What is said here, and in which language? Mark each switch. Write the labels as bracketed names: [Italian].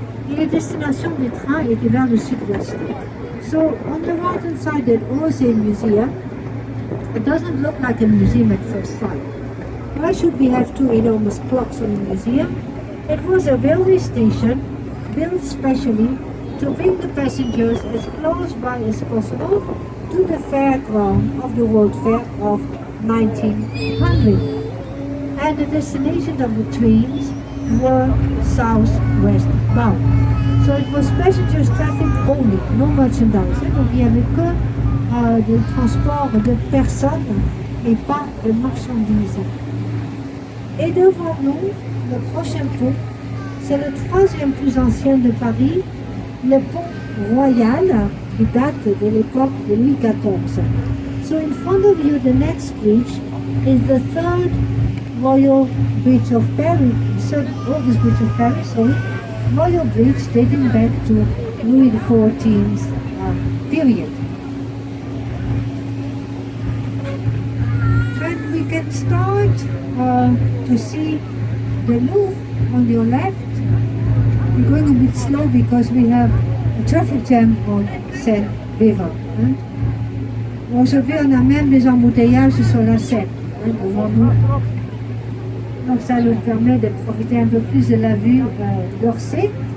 [French] Et les destinations des trains étaient vers le sud-ouest. [English] So on the right hand side, that OSA Museum, it doesn't look like a museum at first sight. Why should we have two enormous clocks in the museum? It was a railway station built specially to bring the passengers as close by as possible to the fairground of the World Fair of 1900. And the destinations of the trains were southwest bound. So it was passengers traffic only, no merchandise. [French] Donc il n'y avait que de transport de personnes et pas de marchandises. Et devant nous, le prochain pont, c'est le troisième plus ancien de Paris, le pont royal, qui date de l'époque de Louis XIV. [English] So in front of you, the next bridge is the third Royal Bridge of Paris, third oldest bridge of Paris, Royal Bridge dating back to Louis XIV's period. And we can start to see the Louvre on your left. We're going a bit slow because we have a traffic jam on Seine River. [French] Aujourd'hui, on a même des embouteillages sur la Seine devant nous. Donc ça nous permet de profiter un peu plus de la vue d'Orsay.